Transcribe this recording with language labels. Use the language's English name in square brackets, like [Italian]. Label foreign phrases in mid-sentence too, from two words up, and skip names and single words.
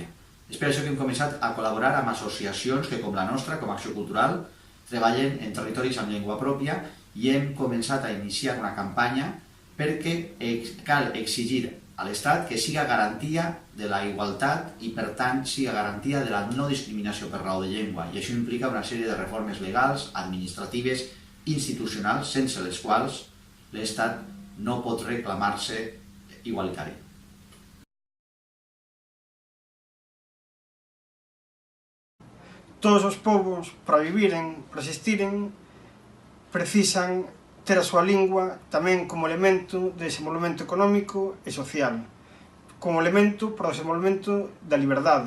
[Catalan] És per això que hem començat a col·laborar amb associacions que, com la nostra, com Acció Cultural, treballen en territoris amb llengua pròpia i hem començat a iniciar una campanya perquè cal exigir a l'Estat que siga garantia de la igualtat i, per tant, siga garantia de la no discriminació per raó de llengua. I això implica una sèrie de reformes legals, administratives, institucionals, sense les quals l'Estat no pot reclamar-se igualitari. [Galician] Todos os povos, para viviren, para existiren, precisan ter a súa lingua tamén como elemento de desenvolvemento económico e social, como elemento para o desenvolvemento da liberdade.